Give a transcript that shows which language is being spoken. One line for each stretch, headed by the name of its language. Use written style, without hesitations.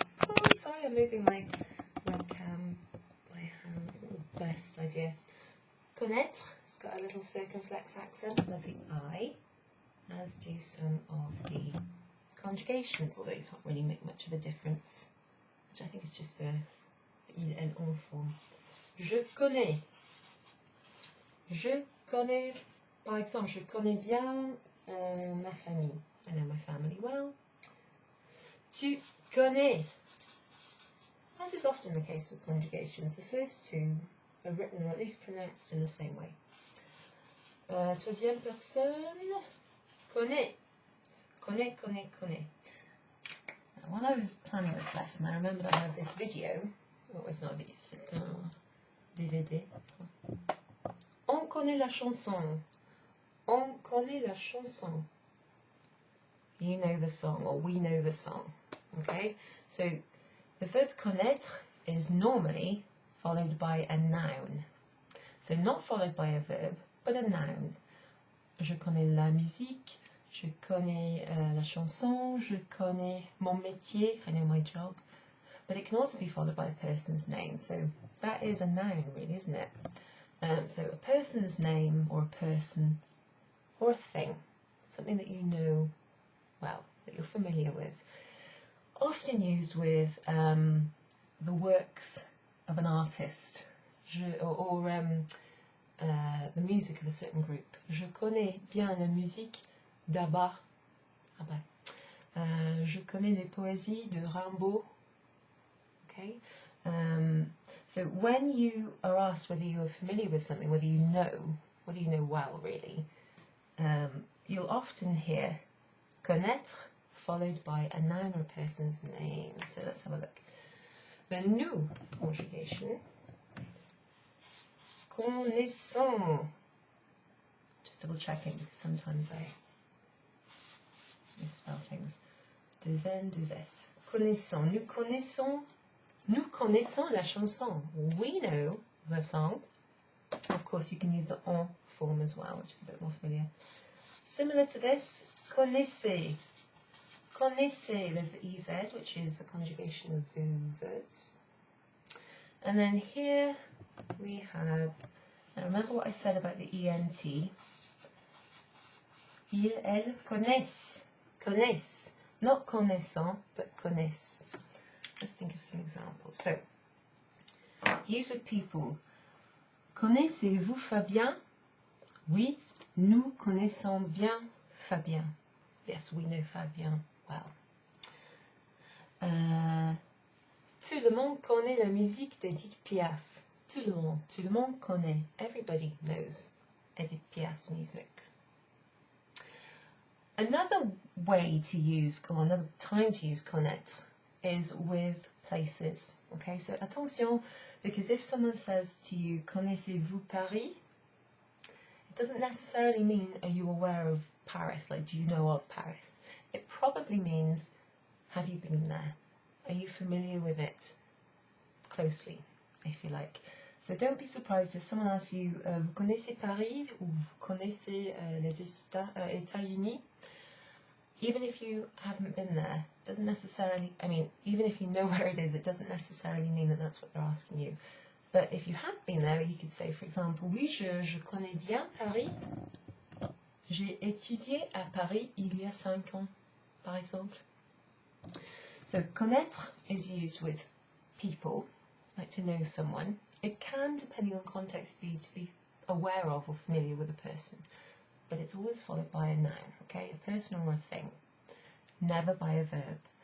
English: Oh, sorry, I'm moving my webcam, my hands, not the best idea. Connaître, it's got a little circumflex accent of the I, as do some of the conjugations, although you can't really make much of a difference, which I think is just the il, elle, on form.
French: Je connais. Je connais, par exemple, je connais bien ma famille.
English: I know my family well.
French: Tu connais.
English: As is often the case with conjugations, the first two are written or at least pronounced in the same way.
French: Troisième personne, connais. Connais, connais, connais.
English: Now, while I was planning this lesson, I remembered I have this video. Oh, it's not a video,
French: c'est un DVD. On connaît la chanson. On connaît la chanson.
English: You know the song, or we know the song. Okay? So, the verb connaître is normally followed by a noun. So not followed by a verb, but a noun.
French: Je connais la musique, je connais la chanson, je connais mon métier,
English: I know my job. But it can also be followed by a person's name. So that is a noun, really, isn't it? So a person's name, or a person, or a thing. Something that you know well, that you're familiar with. Often used with the works of an artist, or the music of a certain group.
French: Je connais bien la musique d'Abba. Je connais les poésies de Rimbaud.
English: okay? So when you are asked whether you are familiar with something, whether you know well, really, you'll often hear connaître followed by a noun or a person's name. So let's have a look. The nous conjugation. Connaissons. Just double checking because sometimes I misspell things.
French: Deux N, deux S. Connaissons. Nous connaissons la chanson.
English: We know the song. Of course, you can use the en form as well, which is a bit more familiar. Similar to this, connaissez. Connaissez, there's the EZ, which is the conjugation of the verbs. And then here we have, now remember what I said about the ENT.
French: Ils, elles connaissent. Connaissent. Not connaissant, but connaissent.
English: Let's think of some examples. So, use with people.
French: Connaissez-vous Fabien? Oui, nous connaissons bien Fabien.
English: Yes, we know Fabien well.
French: Tout le monde connaît la musique d'Edith Piaf. Tout le monde connaît.
English: Everybody knows Edith Piaf's music. Another way to use, or another time to use connaître is with places. Okay, so attention, because if someone says to you,
French: connaissez-vous Paris?
English: It doesn't necessarily mean, are you aware of Paris? Like, do you know of Paris? It probably means, have you been there? Are you familiar with it closely, if you like? So don't be surprised if someone asks you,
French: vous connaissez Paris? Ou vous connaissez les États-Unis?
English: Even if you haven't been there, doesn't necessarily, I mean, even if you know where it is, it doesn't necessarily mean that that's what they're asking you. But if you have been there, you could say, for example,
French: oui, je connais bien Paris. J'ai étudié à Paris il y a 5 ans, par exemple.
English: So, connaître is used with people, like to know someone. It can, depending on context, be to be aware of or familiar with a person. But it's always followed by a noun, okay? A person or a thing. Never by a verb.